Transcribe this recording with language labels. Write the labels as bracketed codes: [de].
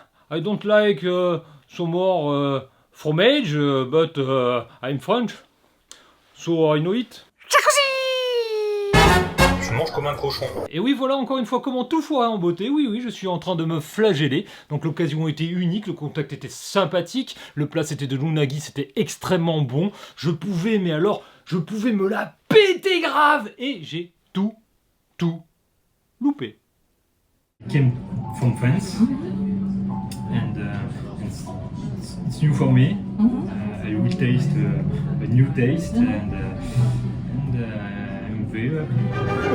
[en] I don't like so more fromage, but I'm French, so I know it. [fr] Je mange comme un cochon. Et oui, voilà encore une fois comment tout foirer en beauté. Oui, oui, je suis en train de me flageller. Donc l'occasion était unique, le contact était sympathique, le plat c'était de l'unagi, c'était extrêmement bon. Je pouvais, mais alors, je pouvais me la péter grave. Et j'ai tout loupé. [en] Came from France, and it's new for me. I will taste a new taste, and I'm very happy.